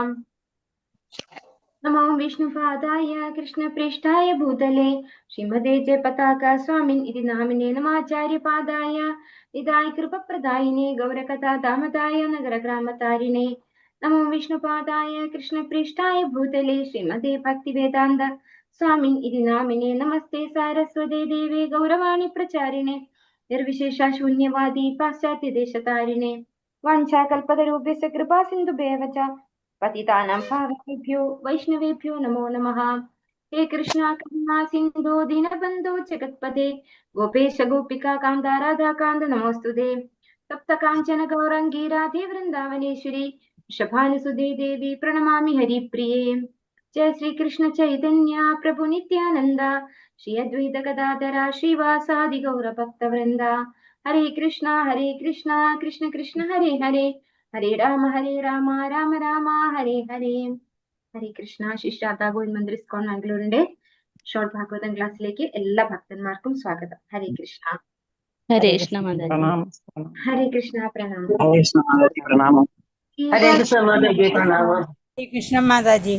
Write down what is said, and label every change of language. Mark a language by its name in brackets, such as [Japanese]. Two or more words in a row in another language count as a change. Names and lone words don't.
[Sanskrit] നമോ വിഷ്ണുപാദായ കൃഷ്ണപ്രേഷ്ഠായ ഭൂതലേ ശ്രീമതേ ജയപതാക സ്വാമിൻ ഇതി നാമിനേ നമാചാര്യപാദായ നിതായ കൃപപ്രദായിനേ ഗൗരകഥാദാമതായ നഗരഗ്രാമതാരിണേ. നമോ വിഷ്ണുപാദായ കൃഷ്ണപ്രേഷ്ഠായ ഭൂതലേ ശ്രീമതേ ഭക്തിവേദാന്ത സ്വാമിൻ ഇതി നാമിനേ നമസ്തേ സാരസ്വതേ ദേവേ ഗൗരവാണി പ്രചാരിണേ നിർവിശേഷ ശൂന്യവാദി പാശ്ചാത്യദേശതാരിണേ. വാഞ്ചാകൽപതരൂപ്യസ്യ കൃപാ സിന്ധുഭ്യവ ച പതിതാനാം പാവനേഭ്യോ വൈഷ്ണവേഭ്യോ നമോ നമഃ. ഹേ കൃഷ്ണ കരുണാ സിന്ധോ ദീനബന്ധോ ജഗത്പദേ ഗോപേശ ഗോപികാ കാന്ത രാധാകാന്ത നമോസ്തുതേ. സപ്ത കാഞ്ചന ഗൗരംഗീ രാധേ വൃന്ദാവനേശ്വരി വൃഷഭാനുസുതേ ദേവി പ്രണമാമി ഹരിപ്രിയേ. [Hindi] जय श्री कृष्ण चैतन्य प्रभु नित्यानंद श्री अद्वैत गदाधर श्रीवासादि गौर भक्त वृंदा. [Sanskrit] हरे कृष्णा कृष्ण कृष्ण हरे हरे हरे राम राम राम हरे हरे. ഹരേ കൃഷ്ണ. [Malayalam] ശിഷ്യാർഥ ഗോവിന്ദ് മന്ദിർ ഇസ്കോൺ മാംഗ്ലൂരിന്റെ ഷോർട്ട് ഭാഗവതം ക്ലാസ്സിലേക്ക് എല്ലാ ഭക്തന്മാർക്കും സ്വാഗതം. [Sanskrit] ഹരേ കൃഷ്ണ. ഹരേ കൃഷ്ണ പ്രണാം. ഹരേ കൃഷ്ണ പ്രണാം. ഹരേ കൃഷ്ണ [Hindi] माताजी प्रणाम. [Sanskrit] ഹരേ കൃഷ്ണ [Hindi] माताजी प्रणाम. [Sanskrit] ഹരേ കൃഷ്ണ മാതാജി.